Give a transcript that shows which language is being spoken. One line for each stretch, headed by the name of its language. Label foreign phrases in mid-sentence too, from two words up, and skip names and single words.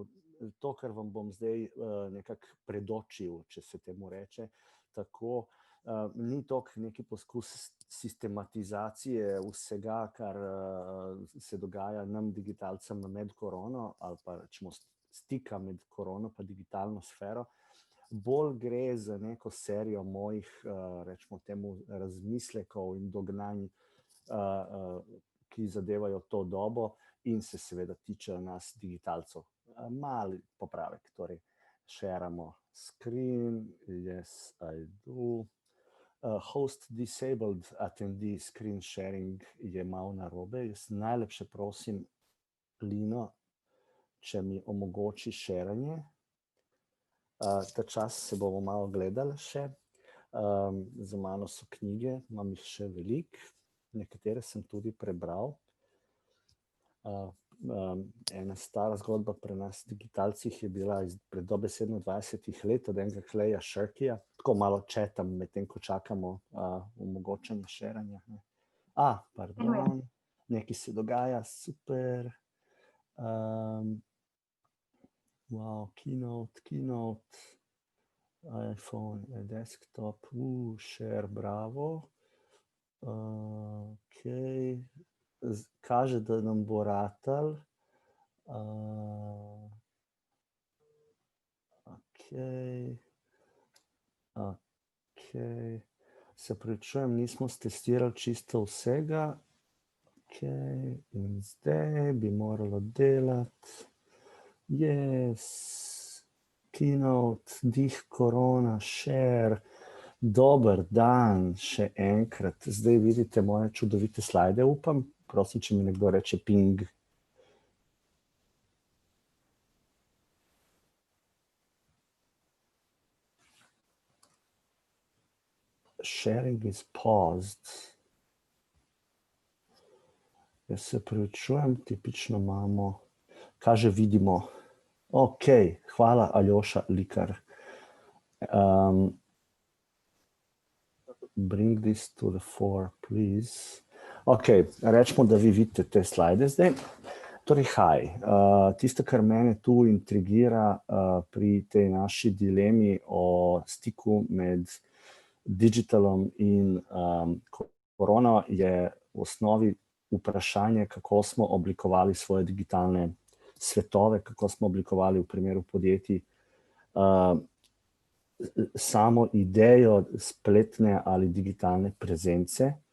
Slovenian: To, kar vam bom zdaj nekako predočil, če se temu reče, tako ni toliko neki poskus sistematizacije vsega, kar se dogaja nam digitalcem med korono ali pa rečemo stika med korono pa digitalno sfero. Bolj gre za neko serijo mojih, rečemo temu, razmislekov in dognanj, ki zadevajo to dobo in se seveda tičejo nas digitalcev. Mali popravek, torej šeramo screen,
English: yes I do. Host disabled attendee screen sharing
Slovenian: je malo narobe. Jaz najlepše prosim Lino, če mi omogoči šeranje. Ta čas se bomo malo gledali še. Za mano so knjige, imam jih še veliko, nekatere sem tudi prebral. Ena stara zgodba pri nas digitalcih je bila pred dobesedno 20 let od enega Claya Shirkyja. Tako malo chatam medtem, ko čakamo omogočanje šeranja. Pardon, nekaj se dogaja, super.
English: Wow, Keynote, iPhone, desktop, share, bravo.
Slovenian: Ok, kaže, da nam bo ratal. Ok, se opravičujem, nismo stestirali čisto vsega. Ok, in zdaj bi moralo delati. Yes, Keynote, dih korona, share, dober dan, še enkrat. Zdaj vidite moje čudovite slajde, upam. Prosim, če mi nekdo reče ping.
English: Sharing is paused.
Slovenian: Jaz se opravičujem, tipično imamo, kaže vidimo. Ok, hvala Aljoša Likar.
English: Bring this to the fore, please.
Slovenian: Ok, rečemo, da vi vidite te slajde zdaj. Torej, tisto, kar mene tu intrigira pri tej naši dilemi o stiku med digitalom in korono, je v osnovi vprašanje, kako smo oblikovali svoje digitalne svetove, kako smo oblikovali v primeru podjetij samo idejo spletne ali digitalne prezence.